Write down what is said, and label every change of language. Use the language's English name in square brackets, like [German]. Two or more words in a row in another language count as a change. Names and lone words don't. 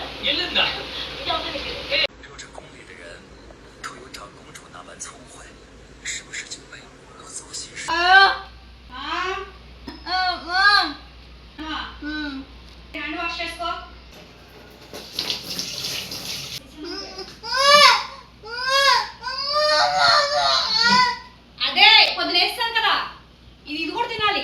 [Kannada] ಎಲ್ಲಿಂದ? ಯಾವನಿಗೆ? [Chinese] 说这宫里的人都有长公主那般聪慧，是不是就没有恶作心事？ [English] hand wash [Telugu] చేసుకో. అదే పొద్దున వేస్తాను కదా, ఇది కూడా తినాలి.